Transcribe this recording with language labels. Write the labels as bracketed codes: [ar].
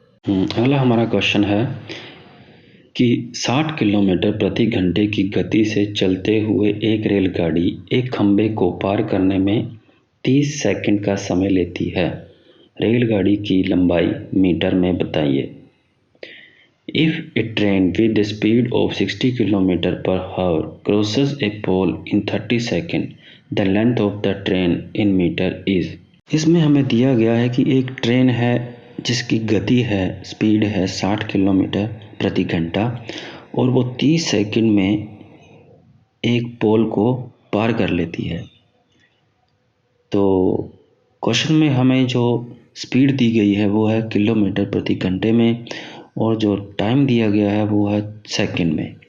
[hi] अगला हमारा क्वेश्चन है कि 60 किलोमीटर प्रति घंटे की गति से चलते हुए एक रेलगाड़ी एक खंबे को पार करने में 30 सेकंड का समय लेती है। रेलगाड़ी की लंबाई मीटर में बताइए। [en] If a train with the speed of 60 km per hour crosses a pole in 30 seconds, the length of the train in meter is। [hi] इसमें हमें दिया गया है कि एक ट्रेन है जिसकी गति है, स्पीड है 60 किलोमीटर प्रति घंटा और वो 30 सेकंड में एक पोल को पार कर लेती है। तो क्वेश्चन में हमें जो स्पीड दी गई है वो है किलोमीटर प्रति घंटे में और जो टाइम दिया गया है वो है सेकंड में।